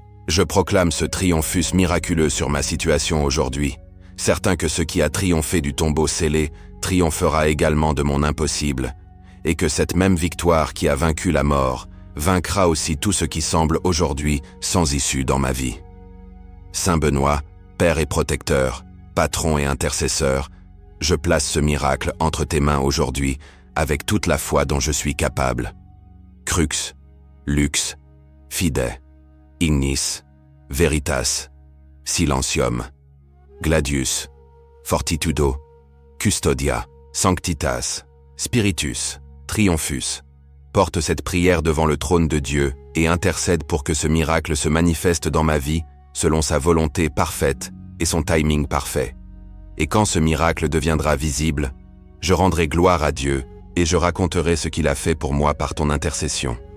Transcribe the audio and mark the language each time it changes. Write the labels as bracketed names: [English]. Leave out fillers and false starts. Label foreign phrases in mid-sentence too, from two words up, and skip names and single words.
[French] Je proclame ce triomphus miraculeux sur ma situation aujourd'hui, certain que ce qui a triomphé du tombeau scellé triomphera également de mon impossible, et que cette même victoire qui a vaincu la mort vaincra aussi tout ce qui semble aujourd'hui sans issue dans ma vie. Saint Benoît, Père et protecteur, patron et intercesseur, je place ce miracle entre tes mains aujourd'hui avec toute la foi dont je suis capable. [Latin] Crux, Lux, Fide, Ignis, Veritas, Silentium, Gladius, Fortitudo, Custodia, Sanctitas, Spiritus, Triomphus. [French] Porte cette prière devant le trône de Dieu et intercède pour que ce miracle se manifeste dans ma vie selon sa volonté parfaite et son timing parfait. Et quand ce miracle deviendra visible, je rendrai gloire à Dieu et je raconterai ce qu'il a fait pour moi par ton intercession.